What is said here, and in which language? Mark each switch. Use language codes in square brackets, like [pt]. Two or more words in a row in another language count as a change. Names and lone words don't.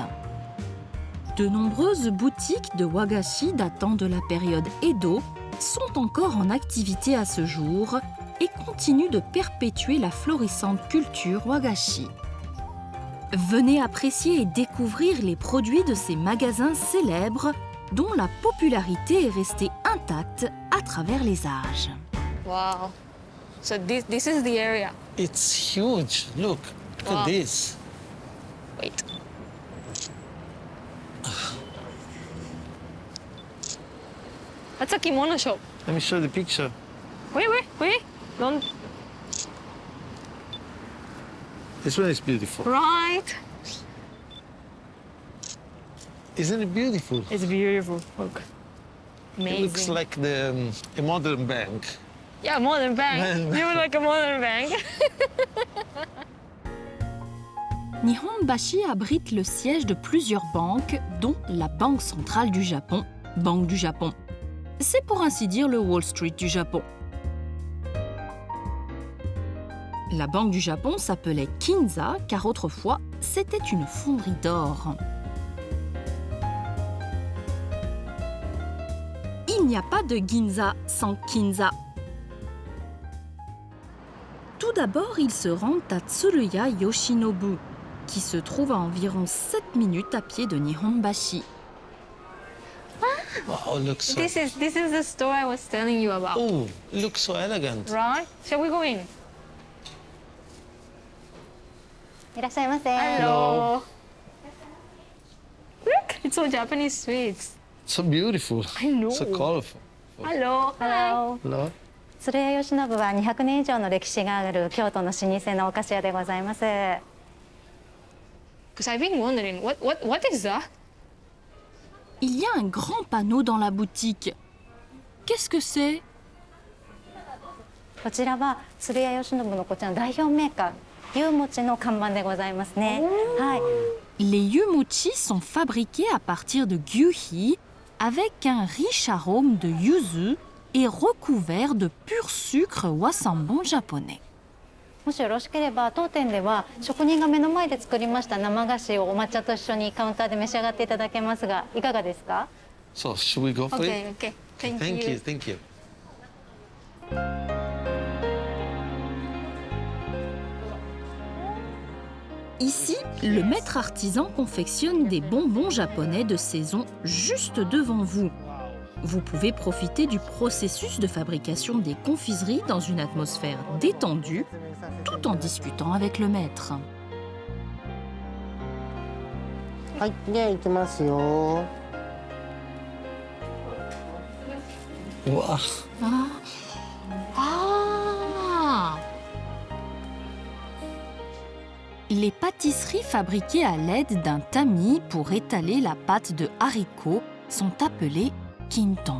[fr] De nombreuses boutiques de wagashi datant de la période Edo sont encore en activité à ce jour et continuent de perpétuer la florissante culture wagashi. Venez apprécier et découvrir les produits de ces magasins célèbres dont la popularité est restée intacte à travers les âges. [en] Wow. So this is the area. It's huge. Look Wow. at this. Wait. That's a kimono shop. Let me show the picture. Wait. Don't. This one is beautiful. Right. Isn't it beautiful? It's beautiful. Look. Amazing. It looks like a modern bank. Yeah, modern bank. Modern You like a modern bank. [fr] Nihonbashi abrite le siège de plusieurs banques, dont la Banque centrale du Japon, Banque du Japon. C'est pour ainsi dire le Wall Street du Japon. La Banque du Japon s'appelait Kinza car autrefois, c'était une fonderie d'or. Il n'y a pas de Ginza sans Kinza. Tout d'abord, ils se rendent à Tsuruya Yoshinobu, qui se trouve à environ 7 minutes à pied de Nihonbashi. [en] Wow, looks so... This is the store I was telling you about. Oh, it looks so elegant. Right? Shall we go in? [ja] いらっしゃいませ。 [en] Hello. Look, it's all Japanese sweets. So beautiful. I know. So colorful. Hello. Hello. Hello. [ja] 鶴屋吉信は200年以上の歴史がある京都の老舗のお菓子屋でございます。 [en] Because I've been wondering, what is that? [fr] Il y a un grand panneau dans la boutique. Qu'est-ce que c'est? [ja] こちらは鶴屋吉信のこちらの代表メーカー、ゆうもちの看板でございますね。はい。 [fr] Les yumochi sont fabriqués à partir de gyuhi, avec un riche arôme de yuzu et recouvert de pur sucre wasambon japonais. [ja] もしよろしければ当店では職人が目の前で作りました生菓子をお抹茶と一緒にカウンターで召し上がっていただけますがいかがですか？ [en] So, should we go for it? Okay, okay. Thank Thank you. you, thank you. [fr] Ici, le maître artisan confectionne des bonbons japonais de saison juste devant vous. Vous pouvez profiter du processus de fabrication des confiseries dans une atmosphère détendue, tout en discutant avec le maître. [ja] はい、では行きますよ。 [en] Wow. [fr] Les pâtisseries fabriquées à l'aide d'un tamis pour étaler la pâte de haricots sont appelées quinton.